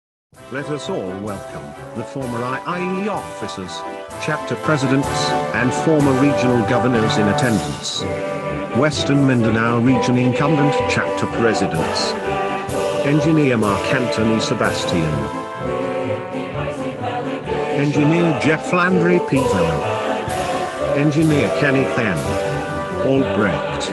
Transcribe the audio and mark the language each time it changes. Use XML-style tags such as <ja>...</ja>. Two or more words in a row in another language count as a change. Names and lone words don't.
<en>Let us all welcome the former IIEE officers, chapter presidents, and former regional governors in attendance. Western Mindanao Region incumbent chapter presidents. Engineer Mark Anthony Sebastian. Engineer Jeff Landry P. Villa. Engineer Kenneth N. Albrecht.</en>